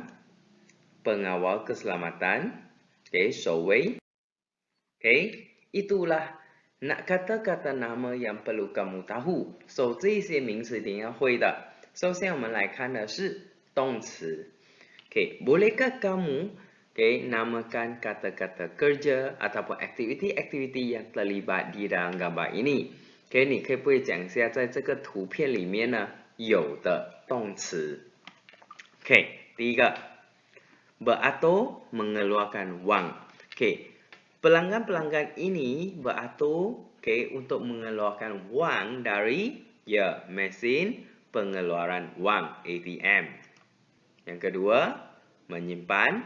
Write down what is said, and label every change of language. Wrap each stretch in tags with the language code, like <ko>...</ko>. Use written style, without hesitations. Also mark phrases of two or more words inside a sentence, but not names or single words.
<ms>Pengawal keselamatan, showway. Itulah nak kata-kata nama yang perlu kamu tahu. So,</ms> <zh>这些名词一定要会的。首先我们来看的是动词。</zh> <ms>bolehkah kamu namakan kata-kata kerja ataupun aktiviti-aktiviti yang terlibat di dalam gambar ini?</ms> <zh>你可不可以讲一下在这个图片里面呢有的动词？</zh> <ms>第一个 beratur mengeluarkan wang. Pelanggan-pelanggan ini beratur untuk mengeluarkan wang dari mesin pengeluaran wang ATM. Yang kedua, menyimpan.</ms>